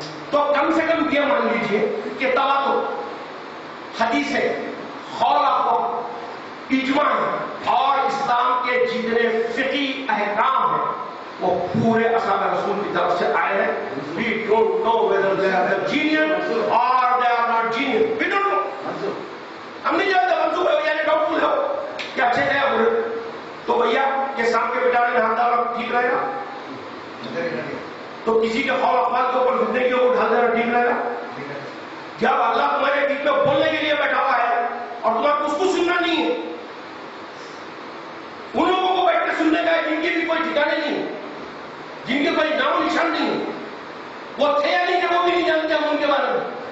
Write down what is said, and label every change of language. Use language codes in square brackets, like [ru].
[ur] تو کم سے کم یہ مان لیجیے کہ تواتر, حدیثیں, قول اقوال, اجماع اور اسلام کے جتنے فقہی احکام ہیں وہ پورے اصحاب رسول کی طرف سے آئے ہیں. [en] We don't know whether they are genius or they are not genius. We don't know. [ur] ہم نہیں جانتے منصوبہ ہے یعنی ڈاؤٹ فل ہو کہ اچھے ہیں یا برے. تو بھیا یہ سام کے بٹانے میں ہاتھ ڈالنا ٹھیک رہے گا؟ تو کسی کے قول اقوال کے اوپر زندگی کو ڈھال دینا ٹھیک رہے گا؟ جب اللہ تمہارے بیچ میں بولنے کے لیے بیٹھا ہوا ہے اور تمہیں اس کو سننا نہیں ہے, ان لوگوں کو بیٹھ کے سننے کا ہے جن کی بھی کوئی ٹھکانے نہیں ہے, جن کے کوئی نام نشان نہیں ہے, وہ تھے یا نہیں کہ وہ بھی نہیں جانتے ہم ان کے بارے میں.